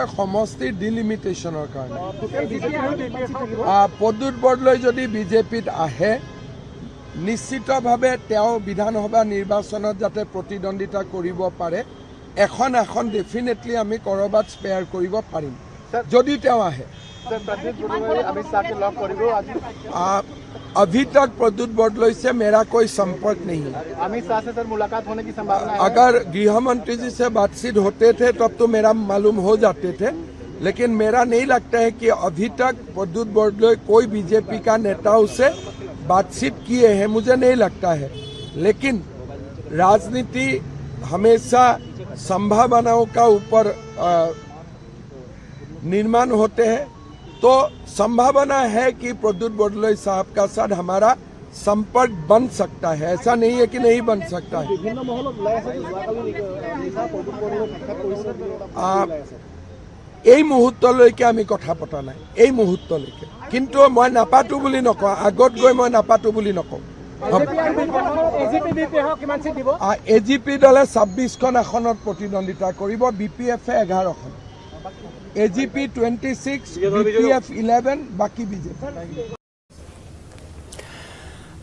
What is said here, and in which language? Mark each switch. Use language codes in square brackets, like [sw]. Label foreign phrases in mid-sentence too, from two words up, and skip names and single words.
[as] সমষ্টিৰ ডিলিমিটেশ্যনৰ কাৰণে প্ৰদ্যুৎ বৰদলৈ যদি বিজেপিত আহে নিশ্চিতভাৱে তেওঁ বিধানসভা নিৰ্বাচনত যাতে প্ৰতিদ্বন্দ্বিতা কৰিব পাৰে এখন ডেফিনেটলি আমি কৰবাত স্পেয়াৰ কৰিব পাৰিম যদি তেওঁ আহে [hi] अभी तक प्रद्युत बरदलै से मेरा कोई संपर्क नहीं है अमित शाह से सर मुलाकात होने की संभावना है अगर गृह मंत्री जी से बातचीत होते थे तब तो मेरा मालूम हो जाते थे लेकिन मेरा नहीं लगता है कि अभी तक प्रद्युत बरदलै कोई बीजेपी का नेताओं से बातचीत किए हैं मुझे नहीं लगता है लेकिन राजनीति हमेशा संभावनाओं का ऊपर निर्माण होते हैं तो संभावना है कि प्रद्युत बरदलै साहब का साथ हमारा संपर्क बन सकता है ऐसा नहीं है कि नहीं बन सकता है [as] এই মুহূৰ্তলৈকে আমি কথা পতা নাই এই মুহূৰ্তলৈকে কিন্তু মই নাপাতো বুলি নকওঁ আগত গৈ মই নাপাতো বুলি নকওঁ AGP দলে 26খন আসনত প্ৰতিদ্বন্দ্বিতা কৰিব BPF 11খন AGP 26 BPF 11 বাকি বিজেপি